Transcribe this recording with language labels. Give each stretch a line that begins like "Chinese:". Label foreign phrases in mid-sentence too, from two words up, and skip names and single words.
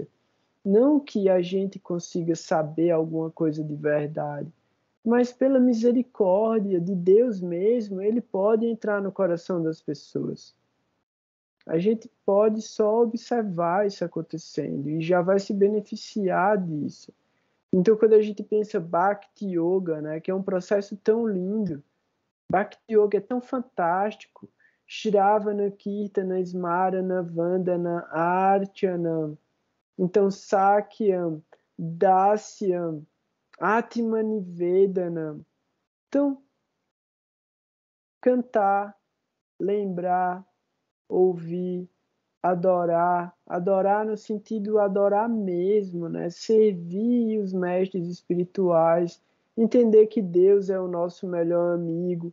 Portuguese: Não que a gente consiga saber alguma coisa de verdade, mas pela misericórdia de Deus mesmo, ele pode entrar no coração das pessoas. A gente pode só observar isso acontecendo e já vai se beneficiar disso. Então, quando a gente pensa Bhakti Yoga, né, que é um processo tão lindo, Bhakti Yoga é tão fantástico.
Sanskrit: Shravana, Kirtana, Smarana, Vandana, Archana, então Sakyam, Dasyam, Atmanivedana.
Portuguese: Então, cantar, lembrar, ouvir, adorar, adorar no sentido adorar mesmo, né? Servir os mestres espirituais, entender que Deus é o nosso melhor amigo.